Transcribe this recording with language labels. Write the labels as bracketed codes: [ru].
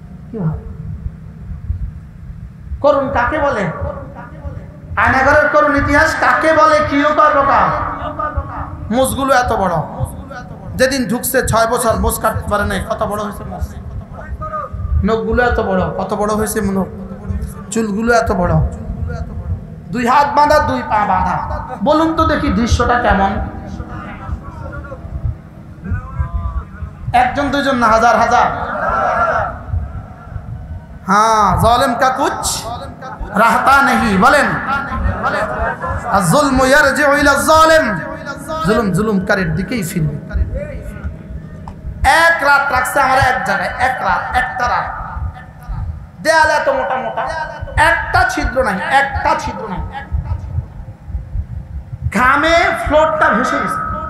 [bn] কি করুন কাকে বলে, আয়নাঘরের করুন ইতিহাস কাকে বলে, কি প্রকার মুসগুলো এত বড়, যেদিন ঢুকছে 6 বছর মুস কাটতে পারে নাই, কত বড় হয়েছে মুস, নখগুলো এত বড়, কত বড় হয়েছে নখ, চুলগুলো এত বড়, 2 হাত বাঁধা 2 পা বাঁধা। বলুন তো দেখি দৃশ্যটা কেমন, একজন দুইজন না, হাজার হাজার। [hi] हाँ जालिम का कुछ रहता नहीं, [bn] বলেন [hi] जुल्म [ar] यरजिउ इला जालिम, [hi] जुल्म [bn] जुल्मকারীর দিকেই ফিরবে। এক রাত রাখছে আমরা এক জায়গায়, এক রাত, একটা রাত, দেয়ালে এত মোটা মোটা, একটা ছিদ্র নাই, একটা ছিদ্র নাই, ঘামে ফ্লোরটা ভেসে গেছে।